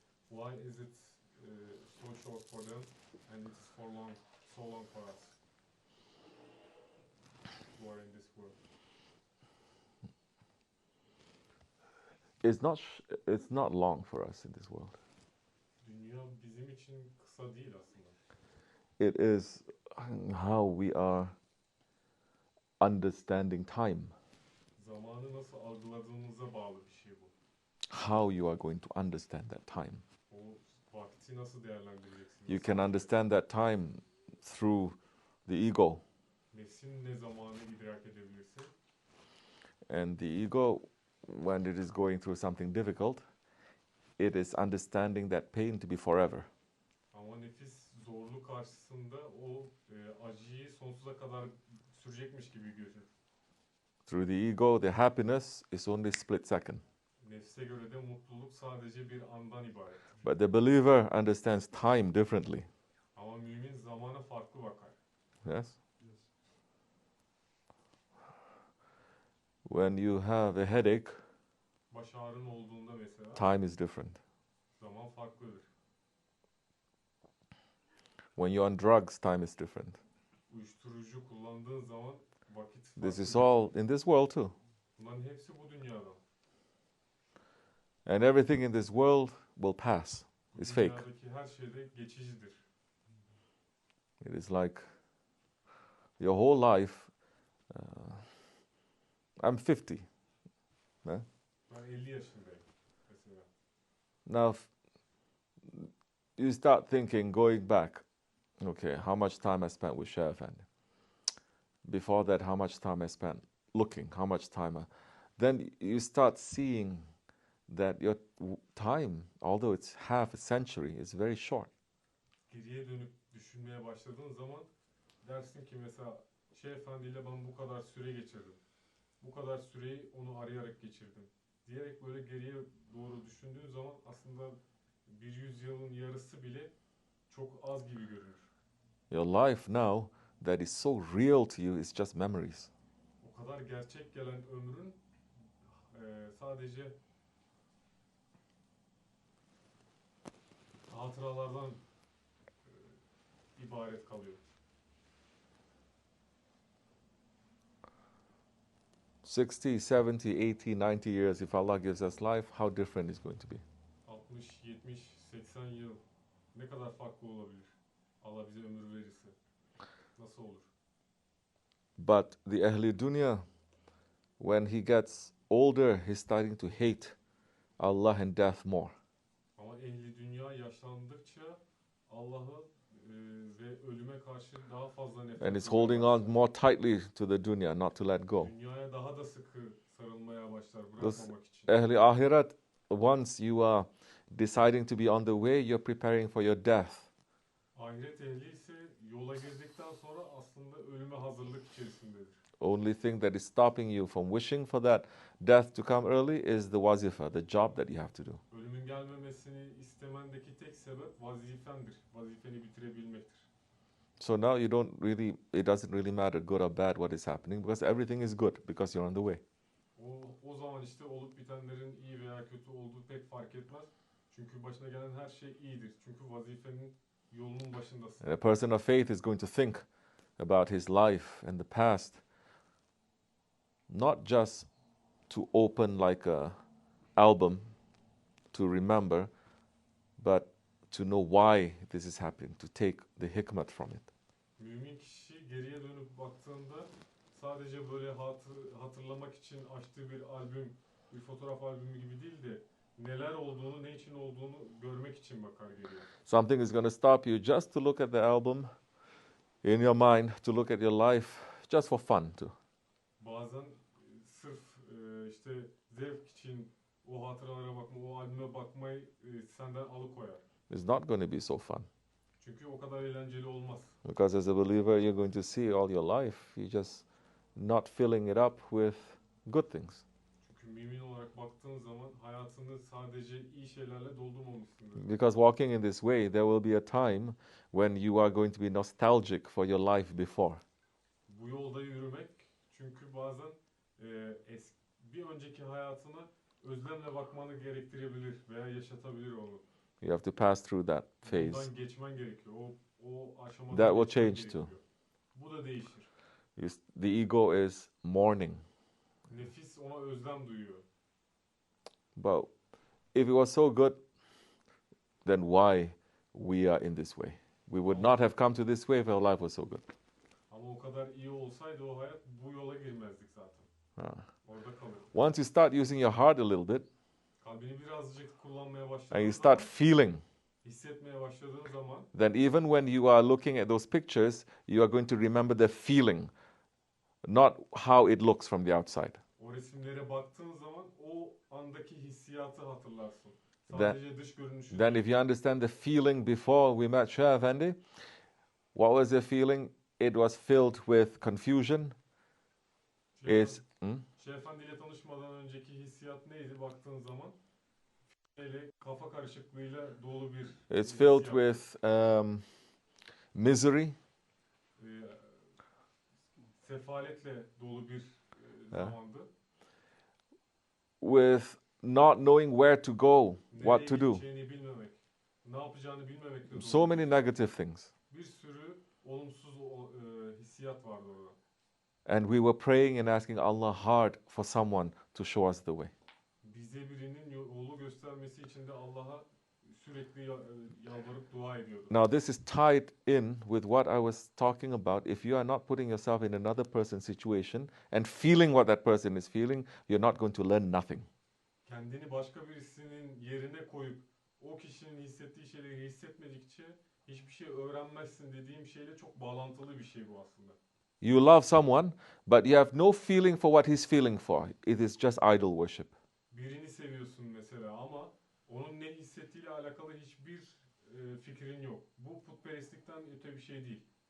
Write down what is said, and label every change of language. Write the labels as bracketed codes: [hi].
[en] Why is it so short for them and it is so long for us who are in this world? It's not long for us in this world. [tr] Dünya bizim için kısa değil aslında. [en] It is how we are understanding time. [tr] Zamanı nasıl algıladığımıza bağlı bir şey bu. [en] How you are going to understand that time. [tr] O vakti nasıl değerlendireceksin? [en] You can understand that time through the ego. [tr] Nefsin ne zamanı idrak edebilirsin? [en] And the ego, when it is going through something difficult, it is understanding that pain to be forever. [tr] Ama nefis zorluk karşısında o acıyı sonsuza kadar sürecekmiş gibi görür. [en] Through the ego, the happiness is only split second. [tr] Nefse göre de mutluluk sadece bir andan ibaret. [en] But the believer understands time differently. [tr] Ama mümin zamana farklı bakar. [en] Yes? When you have a headache, [tr] Baş ağrın olduğunda mesela [en] time is different. [tr] zaman farklıdır. [en] When you're on drugs, time is different. [tr] Uyuşturucu kullandığın zaman vakit farklıdır. [en] This is all in this world too. [tr] Bunların hepsi bu dünyada. [en] And everything in this world will pass. [tr] Bu [en] It's fake. [tr] dünyadaki her şey de geçicidir. [en] It is like your whole life. I'm 50. [tr] Ben 50 yaşındayım mesela. [en] Now, you start thinking, going back, okay, how much time I spent with Shah Effendi? Before that, how much time I spent looking, how much time then you start seeing that your time, although it's half a century, is very short. [tr] Geriye dönüp düşünmeye başladığın zaman dersin ki mesela Şeyh Efendi ile ben bu kadar süre geçirdim. Bu kadar süreyi onu arayarak geçirdim. Diyerek böyle geriye doğru düşündüğün zaman aslında bir yüzyılın yarısı bile çok az gibi görünür. [en] Your life now that is so real to you is just memories. [tr] O kadar gerçek gelen ömrün sadece hatıralardan ibaret kalıyor. [en] 60, 70, 80, 90 years, if Allah gives us life, how different it's going to be. [tr] 60, 70, 80 yıl ne kadar farklı olabilir? Allah bize ömür verirse. Nasıl olur? [en] But the Ahli Dunya, when he gets older, he's starting to hate Allah and death more. [tr] Ama ehli dünya yaşlandıkça Allah'ı ve ölüme karşı daha fazla nefret [en] And he's holding on more tightly to the dunya, not to let go. [tr] Dünyaya daha da sıkı sarılmaya başlar [en] Those [tr] bırakmamak için. [en] Ahli Ahirat, once you are deciding to be on the way, you're preparing for your death. [tr] Ahiret ehli ise yola girdikten sonra aslında ölüme hazırlık içerisindedir. [en] Only thing that is stopping you from wishing for that death to come early is the wazifa, the job that you have to do. [tr] Ölümün gelmemesini istemendeki tek sebep vazifendir. Vazifeni bitirebilmektir. [en] So now it doesn't really matter good or bad what is happening because everything is good because you're on the way. [tr] O zaman işte olup bitenlerin iyi veya kötü olduğu pek fark etmez. Çünkü başına gelen her şey iyidir. Çünkü vazifenin yolunun başındasın. [en] And a person of faith is going to think about his life and the past, not just to open like a album to remember, but to know why this is happening, to take the hikmat from it. [tr] Mümin kişi geriye dönüp baktığında sadece böyle hatırlamak için açtığı bir albüm, bir fotoğraf albümü gibi değil de neler olduğunu, ne için olduğunu görmek için bakar geriye. [en] Something is going to stop you just to look at the album in your mind, to look at your life, just for fun too. [tr] Bazen sırf işte zevk için o hatıralara bakma, o albüme bakmayı senden alıkoyar. [en] It's not going to be so fun. [tr] Çünkü o kadar eğlenceli olmaz. [en] Because as a believer, you're going to see all your life, you're just not filling it up with good things. [tr] Çünkü mümin olarak baktığın zaman hayatını sadece iyi şeylerle doldurmamışsındır. [en] Because walking in this way, there will be a time when you are going to be nostalgic for your life before. [tr] Bu yolda yürümek çünkü bazen bir önceki hayatına özlemle bakmanı gerektirebilir veya yaşatabilir onu. [en] You have to pass through that phase. [tr] Bundan geçmen gerekiyor. O aşamadan [en] That will [tr] geçmen [en] change [tr] gerekiyor. [en] too. [tr] Bu da değişir. [en] The ego is mourning. [tr] Nefis ona özlem duyuyor. [en] But if it was so good, then why we are in this way? We would not have come to this way if our life was so good. [tr] Ama o kadar iyi olsaydı o hayat bu yola girmezdik zaten. Orada kalırdık. [en] Once you start using your heart a little bit, [tr] Kalbini birazcık kullanmaya başladığın [en] and you [tr] zaman, [en] start feeling, [tr] hissetmeye başladığın zaman, [en] then even when you are looking at those pictures, you are going to remember the feeling, not how it looks from the outside. [tr] o resimlere baktığın zaman o andaki hissiyatı hatırlarsın. [en] Then- [tr] Sadece dış görünüşü. [en] Then if you understand the feeling before we met Shah Effendi, what was the feeling? It was filled with confusion. [tr] Şeyh Efendi ile tanışmadan önceki hissiyat neydi baktığın zaman? Kafa karışıklığıyla dolu bir [en] It's filled [tr] hissiyat. [en] with misery, [tr] Sefaletle dolu bir zamandı. [en] with not knowing where to go, what to do. [tr] Nereye gideceğini bilmemek, ne yapacağını bilmemekle dolu. [en] So many negative things. [tr] Bir sürü olumsuz hissiyat vardı orada. [en] And we were praying and asking Allah hard for someone to show us the way. [tr] Bize birinin yolu göstermesi için de Allah'a sürekli yalvarıp dua ediyorduk. [en] Now this is tied in with what I was talking about. If you are not putting yourself in another person's situation and feeling what that person is feeling, you're not going to learn nothing. [tr] Kendini başka birisinin yerine koyup o kişinin hissettiği şeyleri hissetmedikçe hiçbir şey öğrenmezsin dediğim şeyle çok bağlantılı bir şey bu aslında. [en] You love someone, but you have no feeling for what he's feeling for. It is just idol worship. [tr] Birini seviyorsun mesela ama onun ne hissettiğiyle alakalı hiçbir fikrin yok. Bu putperestlikten öte bir şey değil.